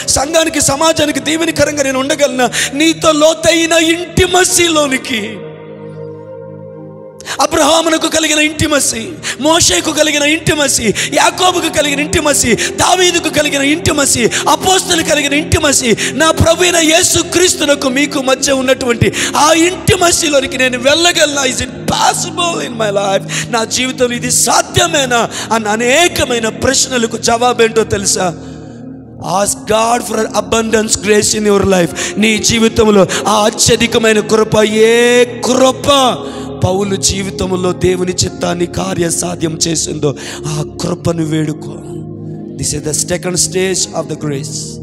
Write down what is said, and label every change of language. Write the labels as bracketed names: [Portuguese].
[Telugu] సంఘానికి, సమాజానికి దీవెనకరంగా నేను ఉండగలనా? నీతో లోతైన ఇంటిమసీలోనికి, అబ్రహామునకు కలిగిన ఇంటిమసీ, మోషేకు కలిగిన ఇంటిమసీ, యాకోబుకు కలిగిన ఇంటిమసీ, దావీదుకు కలిగిన ఇంటిమసీ, అపోస్తలుకు కలిగిన ఇంటిమసీ, నా ప్రభువైన యేసు క్రీస్తునకు మీకు మధ్య ఉన్నటువంటి ఆ ఇంటిమసీలోనికి నేను వెళ్ళగలనా? [English] Is it possible in my life? [Telugu] నా జీవితంలో ఇది సాధ్యమేనా అన్న అనేకమైన ప్రశ్నలకు జవాబేంటో తెలుసా? [English] Ask God for abundance grace in your life. [Telugu] నీ జీవితంలో ఆ అత్యధికమైన కృప, ఏ కృప పౌలు జీవితంలో దేవుని చిత్తాన్ని కార్యసాధ్యం చేసిందో ఆ కృపను వేడుకో. [English] This is the second stage of the grace.